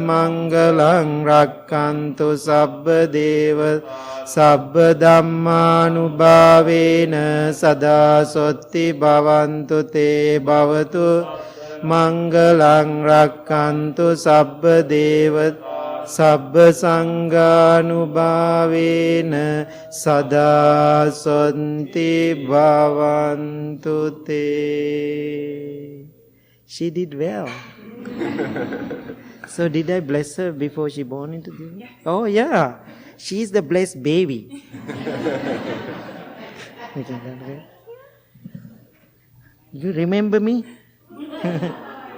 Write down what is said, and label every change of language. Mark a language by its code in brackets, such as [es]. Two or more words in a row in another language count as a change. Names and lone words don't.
[pi] mangalang rakkantu sabba devata sabba dhammanubhavena sada sotti bhavantu te bhavatu mangalang rakkantu sabba devat sabba sanghanubhavena sada santi bhavantu te. [en] She did well. So did I bless her before she born into the world? Oh yeah. She is the blessed baby. You remember me?